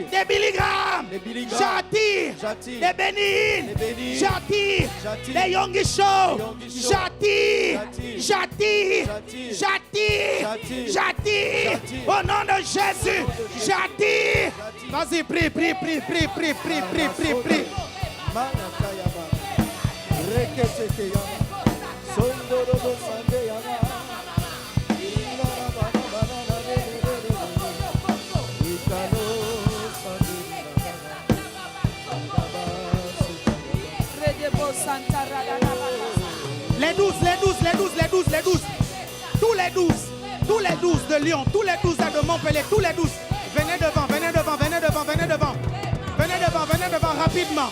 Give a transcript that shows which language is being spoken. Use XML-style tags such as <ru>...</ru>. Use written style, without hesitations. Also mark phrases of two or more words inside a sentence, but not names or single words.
<fr>des Billy Graham. Des Billy Graham. J'attire J'attire. des Bénin. Des Bénin. J'attire J'attire. des Yongi Show. Yongi Show. J'attire. J'attire. J'attire. J'attire. J'attire. J'attire. J'attire. J'attire. Au nom de Jésus. J'attire. Vas-y, prie, prie, prie, prie, prie, prie, prie, prie, prie. Manakayama. Reketekeyama. Sondorobo Sandeyama. Italo Les 12, les 12, les 12, les 12, les 12. Tous les 12 de Lyon, tous les 12 de Montpellier, tous les 12. Venez devant, venez devant, venez devant, venez devant. Venez devant, venez devant, rapidement.</fr>